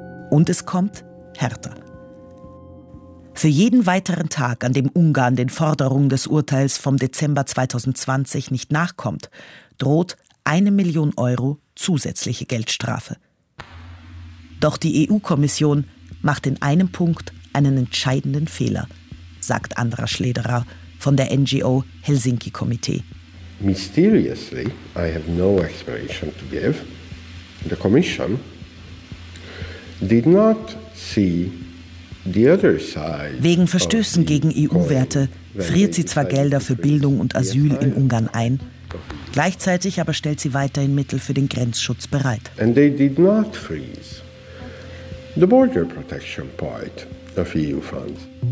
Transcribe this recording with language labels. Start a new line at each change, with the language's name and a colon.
German: Und es kommt härter. Für jeden weiteren Tag, an dem Ungarn den Forderungen des Urteils vom Dezember 2020 nicht nachkommt, droht 1 Million Euro zusätzliche Geldstrafe. Doch die EU-Kommission macht in einem Punkt einen entscheidenden Fehler, sagt Andra Schlederer von der NGO Helsinki-Komitee.
English: Mysteriously, I have no explanation to give. The Commission did not see the other side.
German: Wegen Verstößen gegen EU-Werte friert sie zwar Gelder für Bildung und Asyl in Ungarn ein, gleichzeitig aber stellt sie weiterhin Mittel für den Grenzschutz bereit.
English: And they did not freeze the border protection part of EU funds.